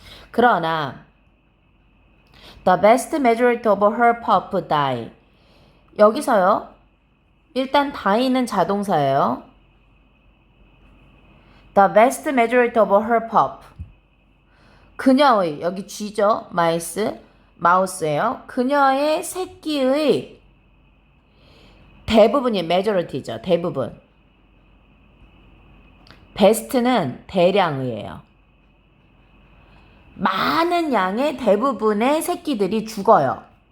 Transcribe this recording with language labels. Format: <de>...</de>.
<en>그러나 the vast majority of her pup die.</en> <ko>여기서요. 일단 die는 자동사예요.</ko> <en>The vast majority of her pup.</en> <ko>그녀의, 여기 쥐죠. 마우스예요. 그녀의 새끼의 대부분이 majority죠. 대부분. best는 대량의예요. 많은 양의 대부분의 새끼들이 죽어요.</ko>